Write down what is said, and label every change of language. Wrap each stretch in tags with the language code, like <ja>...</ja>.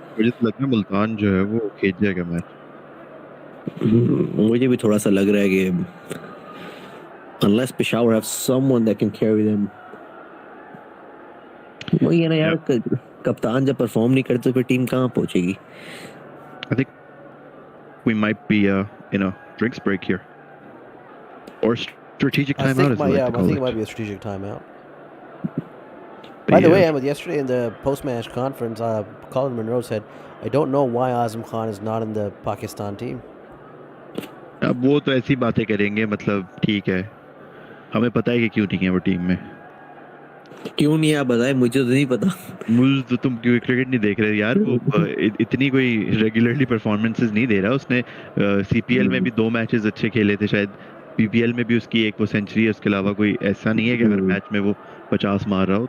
<hi>मुझे तो लगता है मुल्तान जो है वो खींच जाएगा मैच। मुझे भी थोड़ा सा लग रहा है कि</hi> <en>unless Peshawar have someone that can carry them,</en> <hi>वही है ना यार, कप्तान जब परफॉर्म नहीं करते तो फिर टीम कहाँ पहुंचेगी?</hi> <en>I think we might be in a drinks break here, or strategic timeout as we like to call I think it might be a strategic timeout. By the way, Ahmed, yesterday in the post-match conference, Colin Monroe said, "I don't know why Azam Khan is not in the Pakistan team."</en> <hi>अब वो तो ऐसी बातें करेंगे, मतलब ठीक है, हमें पता है कि क्यों नहीं है वो टीम में। क्यों नहीं, आप बताएं, मुझे तो नहीं पता। मुझे तो तुम क्यों क्रिकेट नहीं देख रहे यार? वो इतनी कोई रेगुलरली परफॉर्मेंसेस नहीं दे रहा। उसने सीपीएल में भी 2 मैचेस अच्छे खेले थे शायद, पीपीएल में भी उसकी एक वो सेंचुरी है, उसके अलावा कोई ऐसा नहीं है कि हर मैच में वो 50 मार रहा हो।</hi>